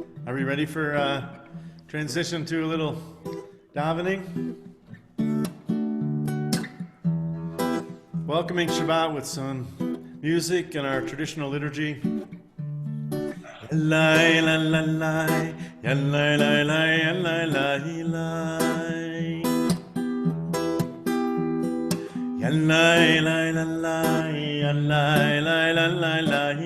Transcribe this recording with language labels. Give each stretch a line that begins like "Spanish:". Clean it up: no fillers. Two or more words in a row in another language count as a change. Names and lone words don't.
English: Are we ready for transition to a little davening? Welcoming Shabbat with some music and our traditional liturgy. Yallai la la la, yallai la la, yallai la la, yallai la la la, yallai la la la la,